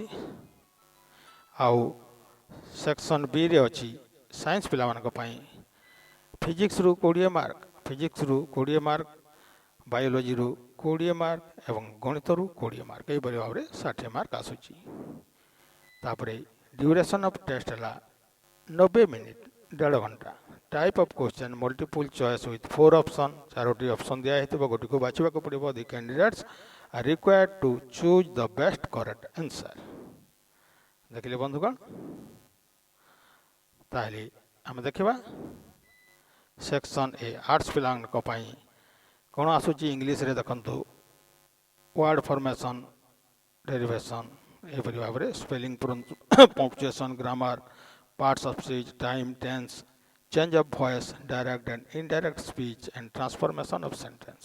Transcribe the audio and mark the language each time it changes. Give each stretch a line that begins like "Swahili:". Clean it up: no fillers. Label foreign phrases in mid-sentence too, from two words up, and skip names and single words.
Odia: ଆଉ ସେକ୍ସନ ବିରେ ଅଛି ସାଇନ୍ସ ପିଲାମାନଙ୍କ ପାଇଁ ଫିଜିକ୍ସରୁ 20 ମାର୍କ, ଫିଜିକ୍ସରୁ 20 ମାର୍କ, ବାୟୋଲୋଜିରୁ 20 ମାର୍କ ଏବଂ ଗଣିତରୁ 20 ମାର୍କ ଏହିଭଳି ଭାବରେ 60 ମାର୍କ ଆସୁଛି। ତାପରେ
English: duration of test
Odia: ହେଲା 90 ମିନିଟ୍ 1.5 ଘଣ୍ଟା।
English: Type of question multiple choice with 4 option,
Odia: 4ଟି ଅପସନ୍ ଦିଆହେଇଥିବ, ଗୋଟିକୁ ବାଛିବାକୁ ପଡ଼ିବ।
English: The candidates are required to choose the best correct answer।
Odia: ଦେଖିଲେ ବନ୍ଧୁଗଣ, ତାହେଲେ ଆମେ ଦେଖିବା
English: section A arts
Odia: ପିଲାଙ୍କ ପାଇଁ କ'ଣ ଆସୁଛି। ଇଂଲିଶରେ ଦେଖନ୍ତୁ
English: word formation, derivation
Odia: ଏହିପରି ଭାବରେ
English: spelling, punctuation, grammar, parts of speech, time, tense, change of voice, direct and indirect speech and transformation of sentence.